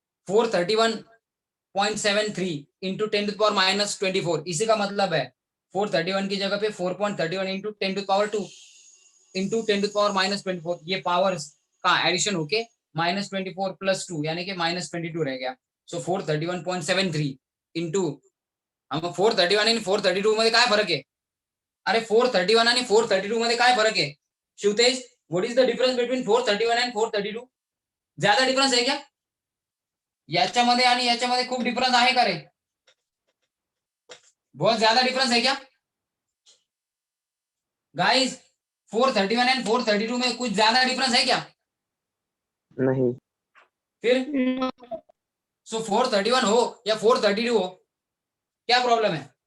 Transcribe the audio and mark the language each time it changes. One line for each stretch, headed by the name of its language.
Hindi: 431.73 into 10⁻⁻24। इसी का मतलब है 431 की जगह पे 4.31 इंटू 10⁻² इंटू 10⁻⁻24। ये पावर्स का एडिशन होके -24 + 2 यानी कि -22 रह गया।
Marathi: सो 431.73 इंटू 431 आणि 432 मध्ये काय फरक आहे? अरे 431 आणि 432 मध्ये काय फरक आहे? Shivtej,
English: What is the difference between 431 and 432?
Hindi: ज्यादा डिफरन्स है क्या?
Marathi: याच्यामध्ये आणि याच्यामध्ये खूप डिफरन्स आहे का रे?
Hindi: बहुत ज्यादा डिफरन्स है क्या गाइस? 431 एंड 432 में कुछ ज्यादा डिफरेंस है क्या? नहीं। फिर
English: No.
Hindi: सो 431 हो या 432 हो, क्या प्रॉब्लम है?